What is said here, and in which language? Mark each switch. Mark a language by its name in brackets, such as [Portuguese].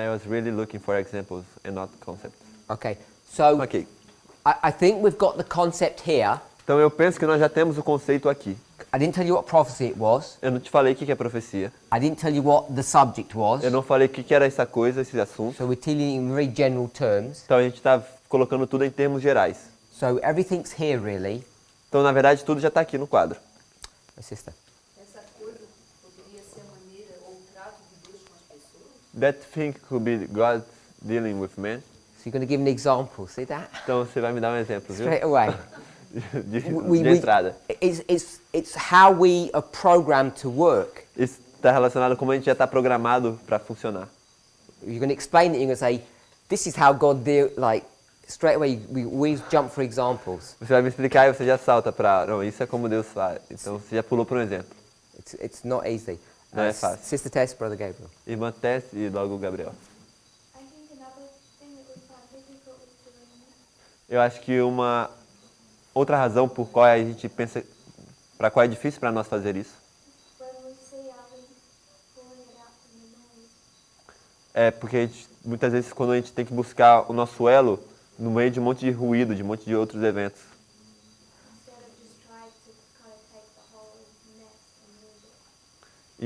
[English] And I was really looking for examples and not concepts. Okay. So Ok. I think we've got the concept here. [Portuguese] Então eu penso que nós já temos o conceito aqui. [English] I didn't tell you what prophecy it was. [Portuguese] Eu não te falei o que é profecia. [English] I didn't tell you what the subject was. [Portuguese] Eu não falei o que era essa coisa, esse assunto. [English] So we're dealing in very general terms. [Portuguese] Então a gente está colocando tudo em termos gerais. [English] So everything's here really. [Portuguese] Então na verdade tudo já está aqui no quadro. [English] My sister. [Portuguese] Essa coisa poderia ser a maneira ou o trato de Deus com as pessoas? [English] That thing could be God dealing with man. So you're going to give an example. See that? [Portuguese] Então você vai me dar um exemplo, viu? [English] Straight away. [Portuguese] De entrada. [English] It's how we are programmed to work. [Portuguese] Isso está relacionado com como a gente já está programado para funcionar. [English] You're going to explain it. You're going to say, "This is how God deal." Like straight away, we always jump for examples. [Portuguese] Você vai me explicar e você já salta para, não, isso é como Deus faz. Então você já pulou para um exemplo. [English] It's not easy. [Portuguese] Não é fácil. [English] Sister Tess, Brother Gabriel. [Portuguese] Irmã Tess e logo o Gabriel. [English] I think another thing that we find difficult with doing [Portuguese] Eu acho que uma outra razão por qual a gente pensa, para qual é difícil para nós fazer isso, [English] when we say are we pulling it out from the noise. [Portuguese] é porque a gente, muitas vezes quando a gente tem que buscar o nosso elo no meio de um monte de ruído, de um monte de outros eventos, [English] Instead of just trying to kind of take the whole mess and move it.